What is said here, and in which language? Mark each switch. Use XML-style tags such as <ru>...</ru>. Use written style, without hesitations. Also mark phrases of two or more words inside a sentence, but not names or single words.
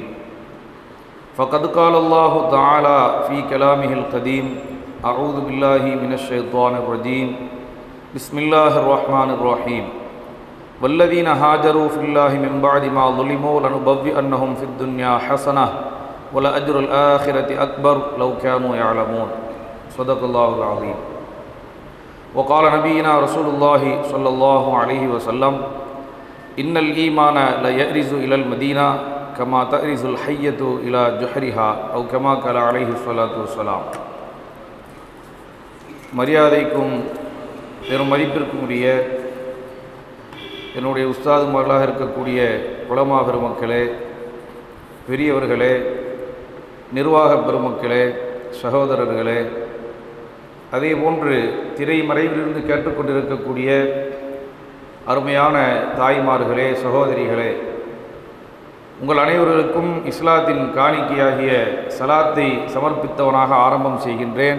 <ar>فقد قال الله تعالى في كلامه القديم أعوذ بالله من الشيطان الرجيم بسم الله الرحمن الرحيم والذين هاجروا في الله من بعد ما ظلموا لنبوئنهم في الدنيا حسنة ولأجر الآخرة أكبر لو كانوا يعلمون. صدق الله العظيم. وقال نبينا رسول الله صلى الله عليه وسلم إن الإيمان لا يأرز إلى المدينة كما تأرز الحية إلى جحرها أو كما قال عليه الصلاة والسلام.</ar> <ta>மரியாதைக்கும் பெரும் மதிப்பிற்கும் உரிய என்னுடைய உஸ்தாதுமார்களாக இருக்கக்கூடிய உலமா பெருமக்களே, பெரியவர்களே, நிர்வாக பெருமக்களே, சகோதரர்களே, அதே போன்று திரைமறைவிலிருந்து கேட்டுக்கொண்டிருக்கக்கூடிய அருமையான தாய்மார்களே, சகோதரிகளே, உங்கள் அனைவர்களுக்கும் இஸ்லாத்தின் காணிக்கையாகிய சலாத்தை சமர்ப்பித்தவனாக ஆரம்பம் செய்கின்றேன்.</ta>